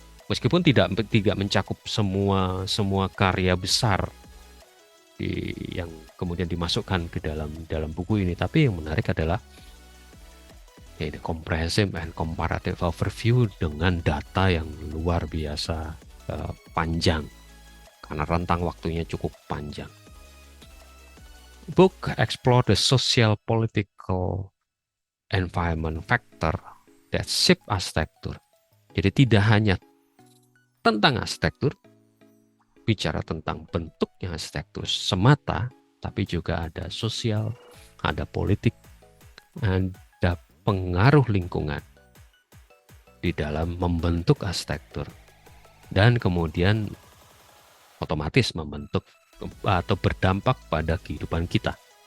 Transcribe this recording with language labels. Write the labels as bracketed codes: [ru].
[id] Meskipun tidak mencakup semua karya besar yang kemudian dimasukkan ke dalam buku ini, tapi yang menarik adalah ini comprehensive and comparative overview dengan data yang luar biasa panjang karena rentang waktunya cukup panjang. [en] Book explore the social, political, environment factor that shape architecture. [id] Jadi tidak hanya tentang arsitektur, bicara tentang bentuknya arsitektur semata, tapi juga ada sosial, ada politik, ada pengaruh lingkungan di dalam membentuk arsitektur, dan kemudian otomatis membentuk atau berdampak pada kehidupan kita.